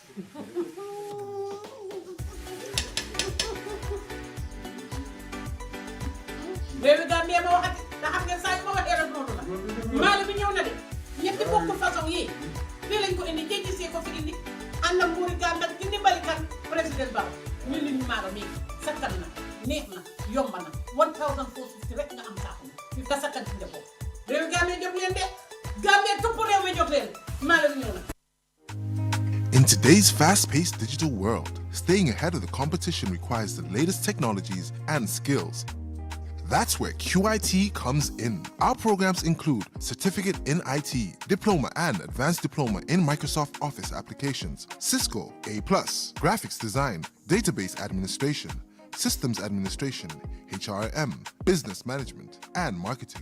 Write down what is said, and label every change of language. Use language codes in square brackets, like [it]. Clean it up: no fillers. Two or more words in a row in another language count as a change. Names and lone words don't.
[wo] réewi Gambie ma waxati te xam ngeen saa yu ma waxee rek noonu la maalo bi ñëw na de ñetti bokkul façon yii fii lañ ko indi jéegi see ko fi indi ànd ak nguuri Gambie ak ci ndimbali kan président Barrow ñu li ñu maalo mii sakkan na neex na yomb na 1450 rek nga am saako fi ka sakkan ci njaboot réewi Gambie jóg leen de Gambie topp réew mi jóg leen maalo bi ñëw na. [en] In today's fast-paced digital world, staying ahead of the competition requires the latest technologies and skills. That's where QIT comes in. Our programs include Certificate in IT, Diploma and Advanced Diploma in Microsoft Office Applications, Cisco A+, Graphics Design, Database Administration, Systems Administration, HRM, Business Management, and Marketing.